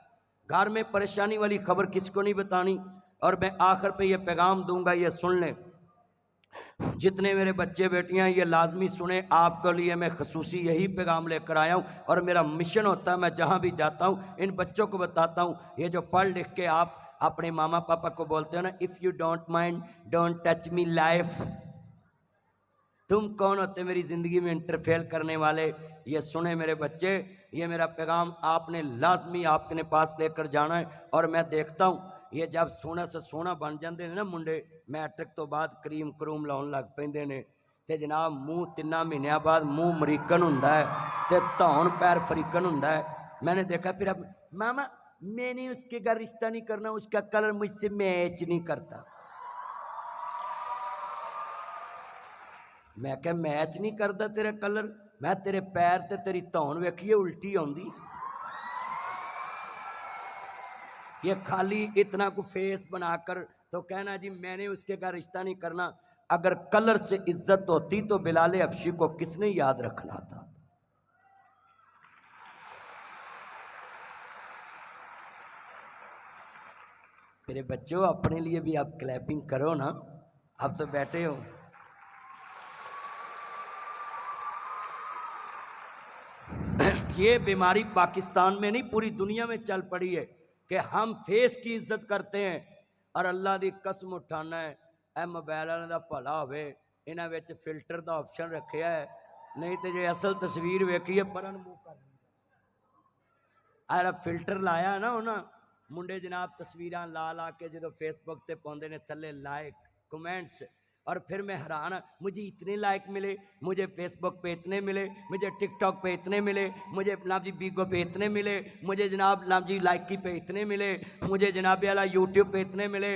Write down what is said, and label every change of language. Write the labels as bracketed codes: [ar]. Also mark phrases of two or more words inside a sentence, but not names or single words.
[ur] گھر میں پریشانی والی خبر کس کو نہیں بتانی۔ اور میں آخر پہ یہ پیغام دوں گا، یہ سن لیں، جتنے میرے بچے بیٹیاں یہ لازمی سنیں، آپ کے لیے میں خصوصی یہی پیغام لے کر آیا ہوں، اور میرا مشن ہوتا ہے میں جہاں بھی جاتا ہوں ان بچوں کو بتاتا ہوں، یہ جو پڑھ لکھ کے آپ اپنے ماما پاپا کو بولتے ہیں نا [en] If you don't mind don't touch my life, [ur] تم کون ہوتے میری زندگی میں انٹرفیئر کرنے والے؟ یہ سنیں میرے بچے، یہ میرا پیغام آپ نے لازمی آپ کے پاس لے کر جانا ہے۔ اور میں دیکھتا ہوں یہ جب [pa] سونا سے سونا بن جاندے نے نا منڈے، میٹرک تو بعد کریم کروم لاؤن لگ پیندے نے تے جناب منہ 3 مہینوں بعد منہ مریکن ہوندا ہے تے دھون پیر فریکن ہوندا ہے۔ [ur] میں نے دیکھا پھر اب ماما میں نے اس کے گھر رشتہ نہیں کرنا، اس کا کلر مجھ سے میچ نہیں کرتا۔ میں کہ میچ نہیں کرتا تیرا کلر؟ [pa] میں تیرے پیر تے تیری دھون ویکھیے الٹی آندی، یہ خالی اتنا کو فیس بنا کر تو کہنا [ur] جی میں نے اس کے گھر رشتہ نہیں کرنا۔ اگر کلر سے عزت ہوتی تو بلال حبشی کو کس نے یاد رکھنا تھا؟ میرے بچوں اپنے لیے بھی آپ کلیپنگ کرو نا، آپ تو بیٹھے ہو۔ یہ بیماری پاکستان میں نہیں پوری دنیا میں چل پڑی ہے کہ ہم فیس کی عزت کرتے ہیں، [pa] اور اللہ دی قسم اٹھانا ہے اے موبائل والوں دا بھلا ہوئے انہاں وچ فلٹر دا آپشن رکھیا ہے، نہیں تے جو اصل تصویر ویکھی ہے پرن منہ کر آ فلٹر لایا نا انہاں منڈے جناب تصویراں لا لا کے جدو فیس بک تے پوندے نے تھلے لائک کمنٹس، [ur] اور پھر میں حیران مجھے اتنے لائک ملے، مجھے فیس بک پہ اتنے ملے، مجھے ٹک ٹاک پہ اتنے ملے، مجھے جناب جی بیگو پہ اتنے ملے، مجھے جناب جی لائکی پہ اتنے ملے، مجھے جناب والا یوٹیوب پہ اتنے ملے۔